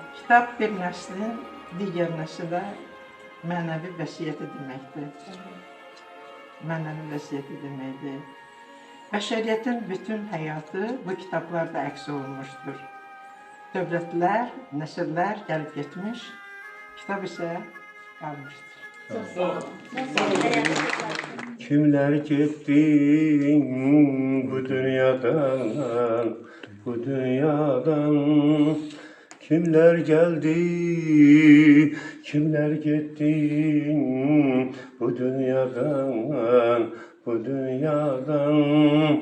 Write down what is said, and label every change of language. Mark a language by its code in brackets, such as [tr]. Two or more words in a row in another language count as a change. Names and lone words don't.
[az] Kitab bir nəslin digər nəsilə mənəvi vəsiyyəti deməkdir. Mənəvi vəsiyyəti deməkdir. Bəşəriyyətin bütün həyatı bu kitablarda əks olunmuşdur. Dövlətlər, nəsillər gəlib getmiş, kitab isə qalmışdır. [tr] Kimler gitti bu dünyadan, bu dünyadan? Kimler geldi, kimler gitti bu dünyadan, bu dünyadan?